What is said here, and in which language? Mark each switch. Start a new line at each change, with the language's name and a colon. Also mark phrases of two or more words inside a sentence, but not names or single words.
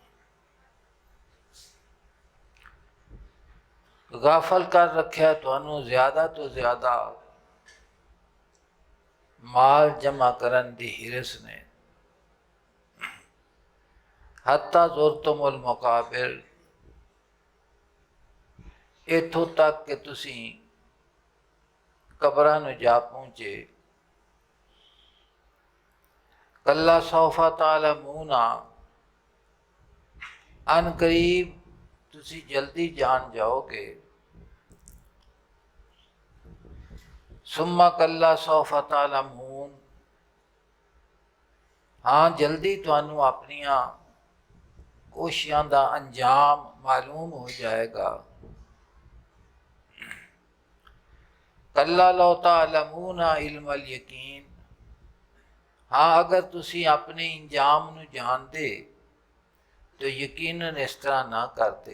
Punjabi: غافل کر رکھا تہانوں زیادہ توں زیادہ مال جمع کرن دی حرص نے,
Arabic: حتى زرتم المقابر,
Punjabi: ایتھوں تک کہ تسی قبراں نوں جا پہنچے.
Arabic: كلا سوف تعلمون,
Punjabi: عن قریب تسی جلدی جان جاؤ گے.
Arabic: ثم كلا سوف تعلمون,
Punjabi: ہاں جلدی تہانوں اپنیاں کوششاں دا انجام معلوم ہو جائے گا.
Arabic: كلا لو تعلمون علم اليقين,
Punjabi: ہاں اگر تسی اپنے انجام نوں جانتے تو یقیناً اس طرح نہ کرتے.